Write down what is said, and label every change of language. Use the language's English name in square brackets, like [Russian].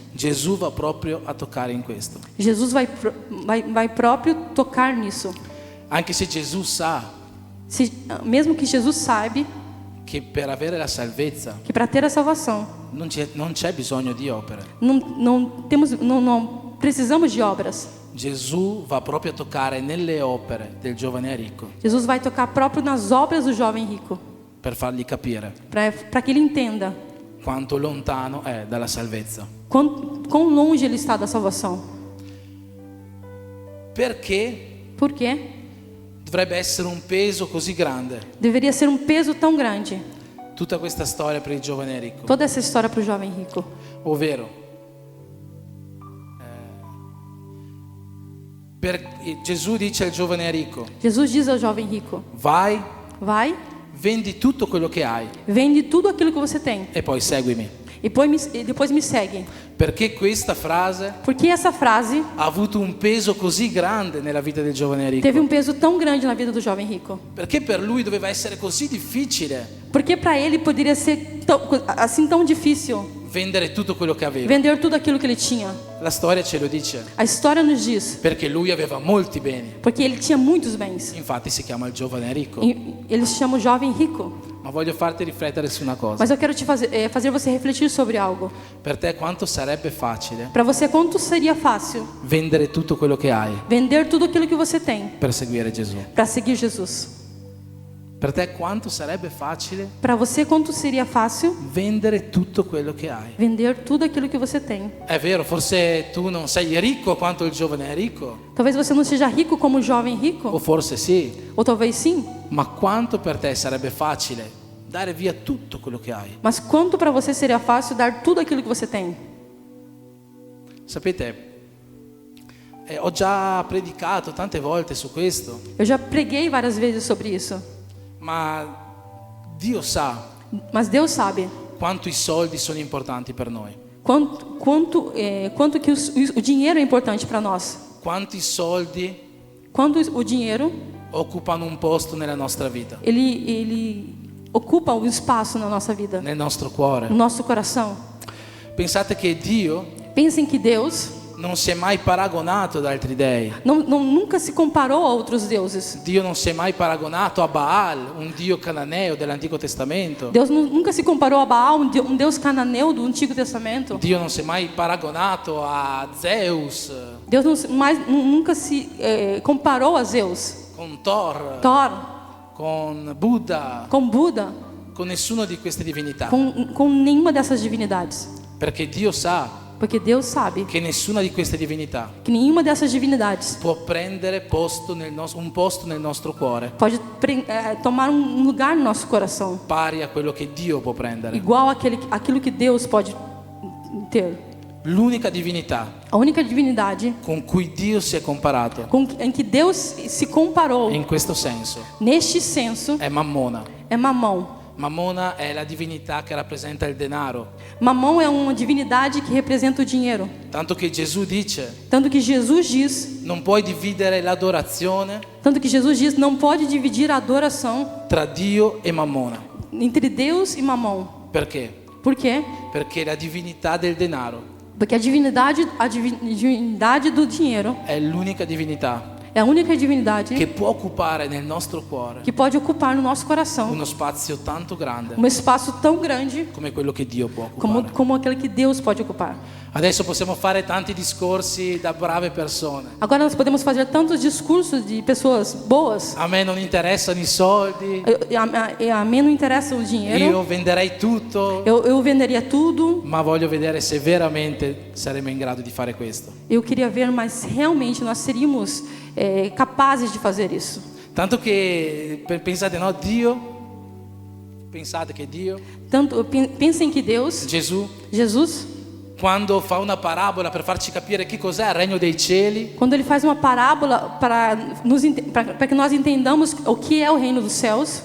[Italian] Gesù va proprio a toccare in questo. [Portuguese] Jesus vai próprio tocar nisso. [Italian] Anche se Gesù sa [Portuguese] Mesmo que Jesus sabe [Italian] che per avere la salvezza [Portuguese] que para ter a salvação [Italian] non c'è bisogno di opere. [Portuguese] não precisamos de obras. [Italian] Gesù va proprio a toccare nelle opere del giovane ricco [Portuguese] Jesus vai tocar próprio nas obras do jovem rico, [Italian] per fargli capire [Portuguese] para que ele entenda [Italian] quanto lontano è dalla salvezza. [Portuguese] quão longe ele está da salvação. [Italian] Perché [Portuguese] Por quê? [Italian] dovrebbe essere un peso così grande [Portuguese] Deveria ser um peso tão grande [Italian] tutta questa storia per il giovane ricco? [Portuguese] toda essa história para o jovem rico. [Italian] Ovvero, Gesù dice al giovane ricco: [Portuguese] Jesus diz ao jovem rico: [Italian] vai, [Portuguese] vai, [Italian] vendi tutto quello che hai [Portuguese] vende tudo aquilo que você tem [Italian] e poi seguimi. [Portuguese] e depois me segue. [Italian] Perché questa frase [Portuguese] Porque essa frase [Italian] ha avuto un peso così grande nella vita del giovane ricco? [Portuguese] teve um peso tão grande na vida do jovem rico. [Italian] Perché per lui doveva essere così difficile [Portuguese] Porque para ele poderia ser assim tão difícil [Italian] vendere tutto quello che aveva. [Portuguese] vender tudo aquilo que ele tinha. [Italian] La storia ce lo dice, [Portuguese] A história nos diz, [Italian] perché lui aveva molti beni. [Portuguese] porque ele tinha muitos bens. [Italian] Infatti si chiama il giovane ricco. [Portuguese] Ele se chama o jovem rico. [Italian] Ma voglio farti riflettere su una cosa. [Portuguese] Mas eu quero te fazer você refletir sobre algo. [Italian] Per te quanto sarebbe facile [Portuguese] Para você, quanto seria fácil [Italian] vendere tutto quello che hai [Portuguese] vender tudo aquilo que você tem [Italian] per seguire Gesù? [Portuguese] para seguir Jesus? [Italian] Per te quanto sarebbe facile [Portuguese] Para você, quanto seria fácil [Italian] vendere tutto quello che hai? [Portuguese] vender tudo aquilo que você tem? [Italian] È vero, forse tu non sei ricco quanto il giovane è ricco, [Portuguese] Talvez você não seja rico como o jovem o rico, [Italian] forse sì, [Portuguese] ou talvez sim. [Italian] ma quanto per te sarebbe facile dare via tutto quello che hai? [Portuguese] Mas quanto para você seria fácil dar tudo aquilo que você tem? [Italian] Sapete, ho già predicato tante volte su questo, [Portuguese] Eu já preguei várias vezes sobre isso, [Italian] ma Dio sa [Portuguese] mas Deus sabe [Italian] quanto i soldi sono importanti per noi, [Portuguese] quanto que o dinheiro é importante para nós. [Italian] quanti soldi [Portuguese] Quando o dinheiro [Italian] occupano un posto nella nostra vita, [Portuguese] ele ocupa um espaço na nossa vida, [Italian] nel nostro cuore. [Portuguese] no nosso coração. [Italian] Pensate che Dio [Portuguese] Pensem que Deus [Italian] non si è mai paragonato ad altri dei. [Portuguese] nunca se comparou a outros deuses. [Italian] Dio non si è mai paragonato a Baal, un dio cananeo dell'Antico Testamento. [Portuguese] Deus nunca se comparou a Baal, um deus cananeu do Antigo Testamento. [Italian] Dio non si è mai paragonato a Zeus, [Portuguese] Deus nunca se comparou a Zeus, [Italian] con Thor, [Portuguese] Thor, [Italian] con Buddha, [Portuguese] com Buda, [Italian] con nessuna di queste divinità. [Portuguese] com nenhuma dessas divindades. [Italian] Perché Dio sa [Portuguese] Porque Deus sabe [Italian] che nessuna di queste divinità [Portuguese] que nenhuma dessas divindades [Italian] può prendere un posto nel nostro cuore [Portuguese] pode tomar um lugar no nosso coração [Italian] pari a quello che Dio può prendere. [Portuguese] igual aquilo que Deus pode ter. [Italian] L'unica divinità [Portuguese] A única divindade [Italian] con cui Dio si è comparato [Portuguese] em que Deus se comparou [Italian] in questo senso [Portuguese] neste senso [Italian] è Mammona. [Portuguese] é Mamon. [Italian] Mammona è la divinità che rappresenta il denaro. [Portuguese] Mamão é uma divindade que representa o dinheiro. [Italian] Tanto che Gesù dice, [Portuguese] Tanto que Jesus diz, [Italian] non puoi dividere l'adorazione [Portuguese] não pode dividir a adoração [Italian] tra Dio e Mammona. [Portuguese] entre Deus e Mamão. [Italian] Perché? [Portuguese] Por quê? [Italian] Perché la divinità del denaro [Portuguese] Porque a divindade do dinheiro [Italian] è l'unica divinità [Portuguese] é a única divindade [Italian] che può occupare nel nostro cuore [Portuguese] que pode ocupar no nosso coração [Italian] uno spazio tanto grande [Portuguese] um espaço tão grande [Italian] come quello che Dio può occupare. [Portuguese] como aquele que Deus pode ocupar. [Italian] Adesso possiamo fare tanti discorsi da brave persone. [Portuguese] Agora nós podemos fazer tantos discursos de pessoas boas. [Italian] A me non interessano i soldi, [Portuguese] A mim não interessa o dinheiro. [Italian] io venderei tutto, [Portuguese] Eu venderia tudo. [Italian] ma voglio vedere se veramente saremo in grado di fare questo. [Portuguese] Eu queria ver, mas realmente nós seríamos capazes de fazer isso. [Italian] Tanto che pensate, no, pensate che Dio, [Portuguese] Tanto pensem que Deus, Jesus, [Italian] quando fa una parabola per farci capire che cos'è il regno dei cieli, [Portuguese] quando ele faz uma parábola para que nós entendamos o que é o reino dos céus,